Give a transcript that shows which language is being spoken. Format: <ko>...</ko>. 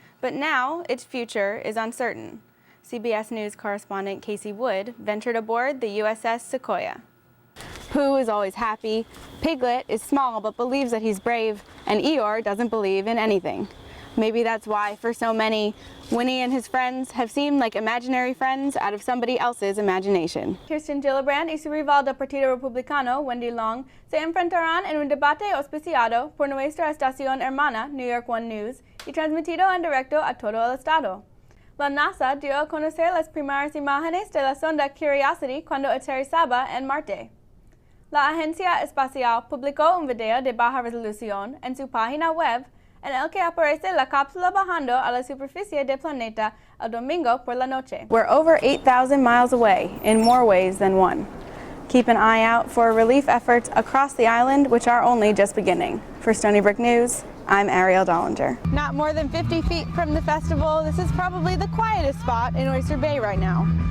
<en>But now, its future is uncertain. CBS News correspondent Casey Wood ventured aboard the USS Sequoia. Pooh is always happy, Piglet is small but believes that he's brave, and Eeyore doesn't believe in anything. Maybe that's why, for so many, Winnie and his friends have seemed like imaginary friends out of somebody else's imagination.</en> <es>Kirsten Gillibrand y su rival del Partido Republicano, Wendy Long, se enfrentarán en un debate auspiciado por nuestra estación hermana, New York One News, y transmitido en directo a todo el estado. La NASA dio a conocer las primeras imágenes de la sonda Curiosity cuando aterrizaba en Marte. La Agencia Espacial publicó un video de baja resolución en su página web en el que aparece la cápsula bajando a la superficie del planeta el domingo por la noche.</es> <en>We're over 8,000 miles away in more ways than one. Keep an eye out for relief efforts across the island, which are only just beginning. For Stony Brook News, I'm Arielle Dollinger. Not more than 50 feet from the festival, this is probably the quietest spot in Oyster Bay right now.</en>